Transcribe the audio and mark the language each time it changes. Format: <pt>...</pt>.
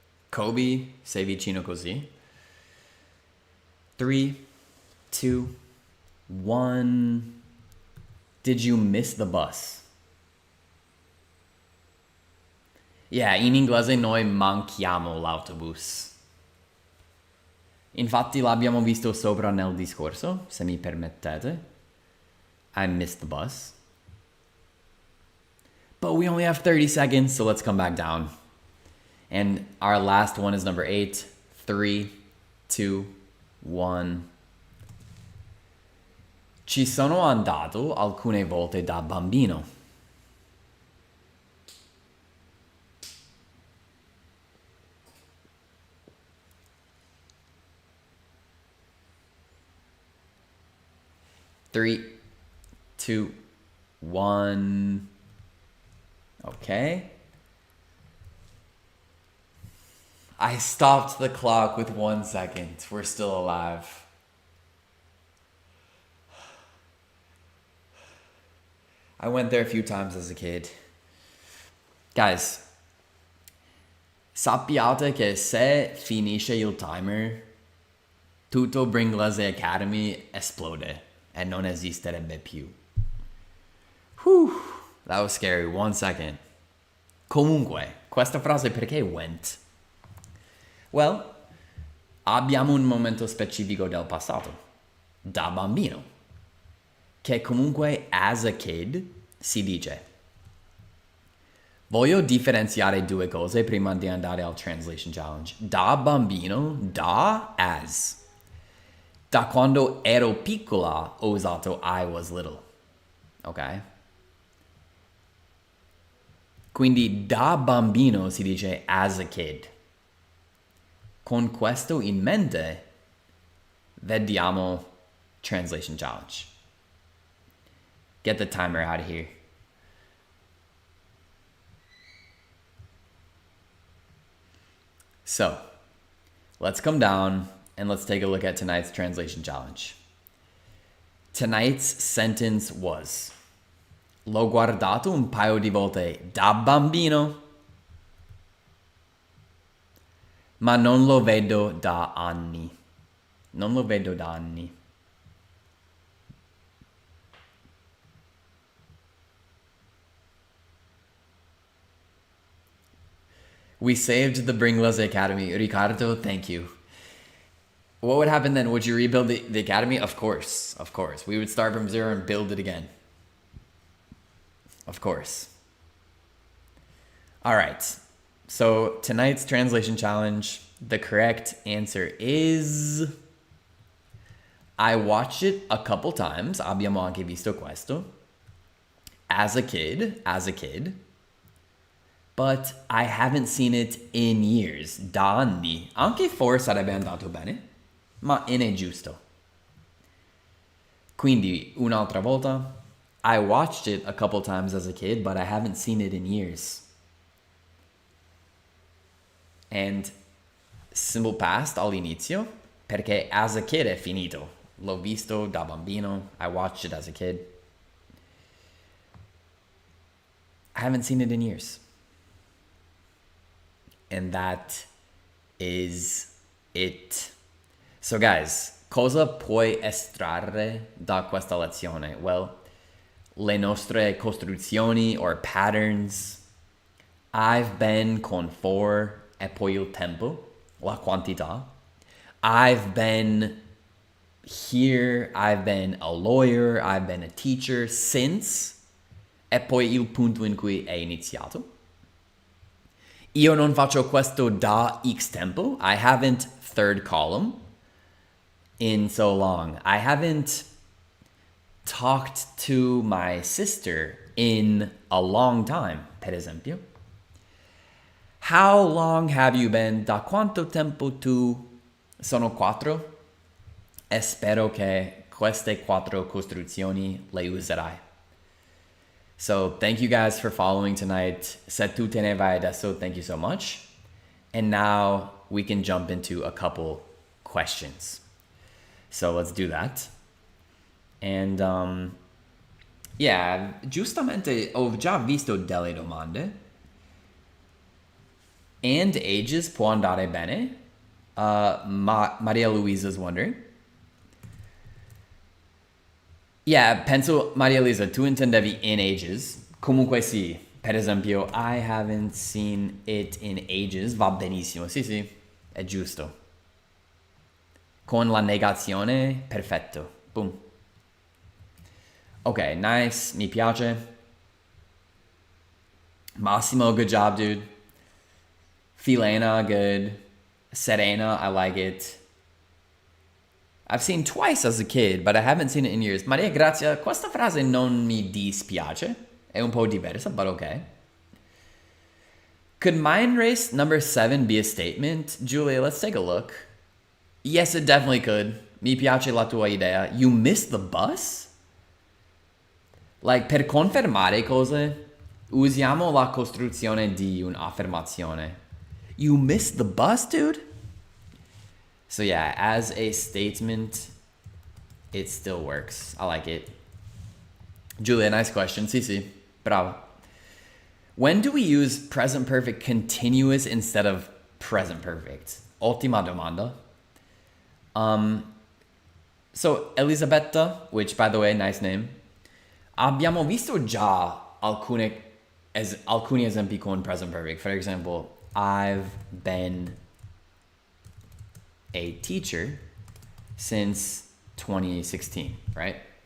<it>Kobe, sei vicino così. 3, 2, 1.</it> <en>Did you miss the bus?</en> <it>Yeah, in inglese noi manchiamo l'autobus. Infatti l'abbiamo visto sopra nel discorso, se mi permettete.</it> <en>I missed the bus. But we only have 30 seconds, so let's come back down. And our last one is number 8. 3, 2, 1.</en> <it>Ci sono andato alcune volte da bambino.</it> <en>Three, two, one. Okay. I stopped the clock with 1 second. We're still alive. I went there a few times as a kid.</en> <it>Guys, sappiate che se finisce il timer, tutto Bringlese Academy esplode e non esisterebbe più.</it> <en>Whew, that was scary. 1 second.</en> <it>Comunque, questa frase perché</it> <en>went?</en> <it>Well, abbiamo un momento specifico del passato, da bambino, che comunque</it> <en>as a kid</en> <it>si dice. Voglio differenziare due cose prima di andare al Translation Challenge. Da bambino, da as. Da quando ero piccola ho usato</it> <en>I was little. Ok?</en> <it>Quindi da bambino si dice as a kid. Con questo in mente, vediamo Translation Challenge.</it> <en>Get the timer out of here. So, let's come down and let's take a look at tonight's Translation Challenge. Tonight's sentence was:</en> <it>L'ho guardato un paio di volte da bambino, ma non lo vedo da anni. Non lo vedo da anni.</it> <en>We saved the Bringlese Academy. Ricardo, thank you. What would happen then? Would you rebuild the academy? Of course. Of course. We would start from zero and build it again. Of course. All right. So tonight's translation challenge, the correct answer is... I watched it a couple times.</en> <it>Abbiamo anche visto questo.</it> <en>As a kid. But I haven't seen it in years.</en> <it>Da anni. Anche for sarebbe andato bene, ma in è giusto. Quindi, un'altra volta.</it> <en>I watched it a couple times as a kid, but I haven't seen it in years. And simple past</en> <it>all'inizio, perché</it> <en>as a kid</en> <it>è finito. L'ho visto da bambino.</it> <en>I watched it as a kid. I haven't seen it in years. And that is it. So guys,</en> <it>cosa puoi estrarre da questa lezione? Well, le nostre costruzioni</it> <en>or patterns. I've been</en> <it>con for e poi il tempo, la quantità.</it> <en>I've been here, I've been a lawyer, I've been a teacher since,</en> <it>e poi il punto in cui è iniziato. Io non faccio questo da X tempo.</it> <en>I haven't, third column, in so long. I haven't talked to my sister in a long time,</en> <it>per esempio.</it> <en>How long have you been?</en> <it>Da quanto tempo tu? Sono 4. E spero che queste 4 costruzioni le userai.</it> <en>So thank you guys for following tonight.</en> <it>Se tu te ne vai adesso,</it> <en>thank you so much. And now we can jump into a couple questions. So let's do that.</en> <it>And yeah, giustamente ho già visto delle domande. And ages può andare bene.</it> <en>Maria Luisa's wondering.</en> <it>Yeah, penso, Maria Luisa, tu intendevi in ages. Comunque sì, Per esempio,</it> <en>I haven't seen it in ages.</en> <it>Va benissimo. Sì, sì, è giusto. Con la negazione, perfetto.</it> <en>Boom. Ok, nice.</en> <it>Mi piace.</it> <en>Massimo, good job, dude. Filena, good. Serena, I like it. I've seen twice as a kid, but I haven't seen it in years.</en> <it>Maria Grazia, questa frase non mi dispiace. È un po' diversa,</it> <en>but okay. Could mind race number 7 be a statement? Julia, let's take a look. Yes, it definitely could.</en> <it>Mi piace la tua idea.</it> <en>You missed the bus?</en> <it>Like, per confermare cose, usiamo la costruzione di un'affermazione.</it> <en>You missed the bus, dude? So yeah, as a statement, it still works. I like it. Julia, nice question.</en> <it>Sì, sì. Bravo.</it> <en>When do we use present perfect continuous instead of present perfect?</en> <it>Ottima domanda.</it> <en>So Elisabetta, which by the way, nice name.</en> <it>Abbiamo visto già alcuni esempi con present perfect.</it> <en>For example, I've been a teacher since 2016, right?</en>